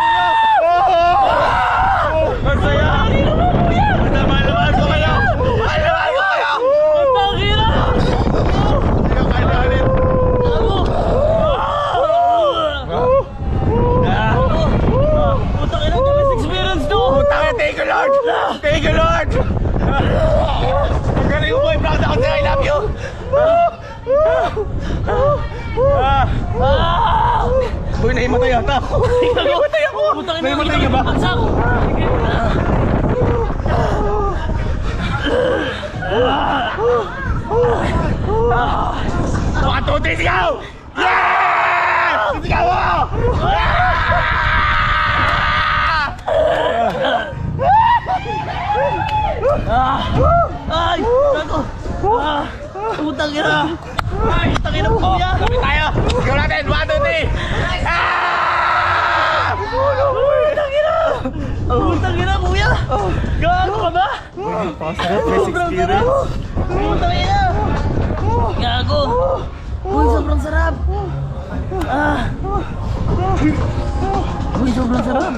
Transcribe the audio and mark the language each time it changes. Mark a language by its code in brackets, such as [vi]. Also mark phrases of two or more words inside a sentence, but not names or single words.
[tl] Ang saya! Mahal ko kayo! Mahal ko kayo! Putang ina! Hindi ka kaya ulit. Putang ina, [en] the best experience to! [tl] Putang ina, [en] thank you Lord! Thank you Lord! [tl] Ang galing mo boy, proud ako sa'yo, [en] I love you! [tl] Boy, naimatay yata ako! Naimatay ako! Putang ina, Naimatay ka ba? Pagsak! [en] One, two, three, [tl] sigaw! Yeah! Sigaw mo! Ay! Gago! Putang ina! Putang ina, kuya! Lapit tayo! Sigaw natin! [en] One, two, three! [tl] Putang ina! Putang ina, kuya! Gago ka ba? Sobrang sarap! Putang ina! Gago! Uy, sobrang sarap! Uy, sobrang sarap!